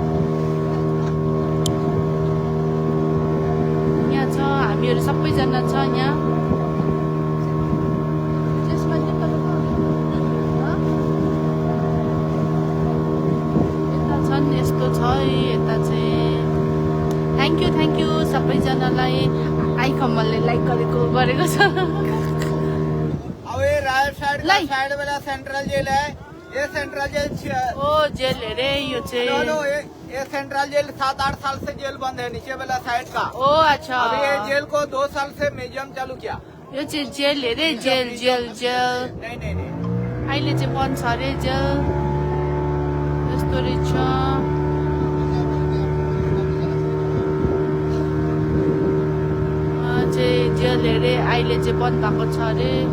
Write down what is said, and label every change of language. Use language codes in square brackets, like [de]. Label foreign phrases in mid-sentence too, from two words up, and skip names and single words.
[ne] यहाँ छ हामीहरू सबैजना छ यहाँ यस्तो छ यता चाहिँ [en] thank you [ne] सबैजनालाई आई कमलले लाइक गरेको छ [hi] अब ये राइट साइड का साइड वाला [en] central jail [hi] है ये [en] central jail [ne] ओ जेल अरे यो चाहिँ [hi] ये [en] central jail [hi] 7-8 साल से जेल बंद है नीचे वाला साइड का ओ अच्छा अभी ये जेल को 2 साल से म्यूजियम चालू किया [ne] यो चाहिँ जेल अरे जेल [hi] नहीं [ne] अहिले चाहिँ बन्द छ अरे जेल यस्तो रहेछ जेल अरे अहिले चाहिँ बन्द भएको छ अरे